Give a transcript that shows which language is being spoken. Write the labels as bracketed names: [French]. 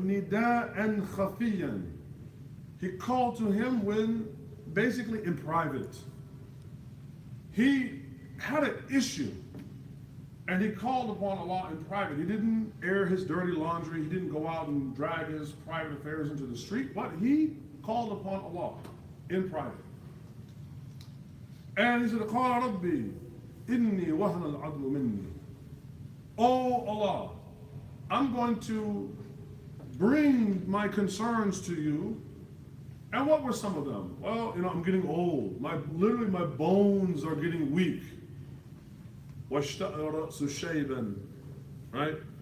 [Arabic] Nida'an khafiyan. [English] He called to him when basically in private. He had an issue. And he called upon Allah in private. He didn't air his dirty laundry. He didn't go out and drag his private affairs into the street. But he called upon Allah in private. And he said, [Arabic] قَالَ رَبِّي إِنِّي وَهْنَ الْعَظْمُ مِنِّي. [English] Oh Allah, I'm going to bring my concerns to you. And what were some of them? Well, I'm getting old. Literally my bones are getting weak. [Arabic] وَاشْتَأَ رَأْسُ شَيْبًا. [English] Right?